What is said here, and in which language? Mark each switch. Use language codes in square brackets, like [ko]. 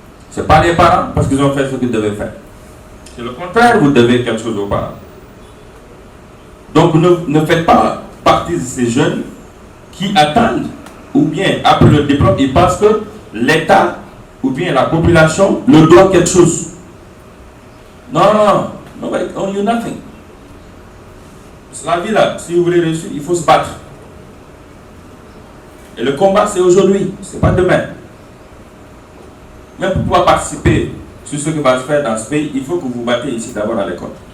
[fr] Ce n'est pas les parents parce qu'ils ont fait ce qu'ils devaient faire. C'est le contraire, vous devez quelque chose aux parents. Donc ne faites pas partie de ces jeunes qui attendent, ou bien après le diplôme, ils pensent que l'État ou bien la population leur doit quelque chose. [en] Non, nobody owe you nothing. [fr] C'est la vie là, si vous voulez réussir, il faut se battre. Et le combat c'est aujourd'hui, c'est pas demain. Même pour pouvoir participer sur ce qui va se faire dans ce pays, il faut que vous battez ici d'abord à l'école.